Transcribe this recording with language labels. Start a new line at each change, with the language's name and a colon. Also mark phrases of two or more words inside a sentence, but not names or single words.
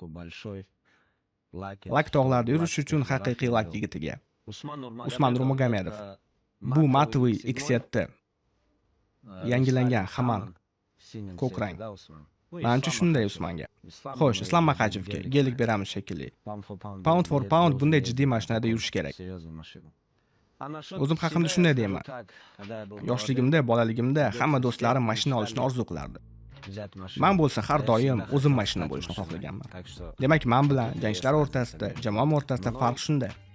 Uzbek: Lak tog'larda yurish uchun haqiqiy lak yigitiga. Usmon Nurmagomedov. Bu Matoviy X7. Yangilangan hamon ko'k rang. Menimcha shunday Usmonga. Xo'sh, Islom Maqajevga gelik beramiz shekilli.
English: Pound for pound
Uzbek: bunday jiddiy mashinada yurish kerak. O'zim haqimda shunday deyman. Yoshligimda, bolaligimda hamma do'stlarim mashina olishni orzu qilardi. Men bo'lsa har doim o'zim mashina bo'lishni xohlaganman. Demak, men bilan genchlar o'rtasida, jamoam o'rtasida farq shunda.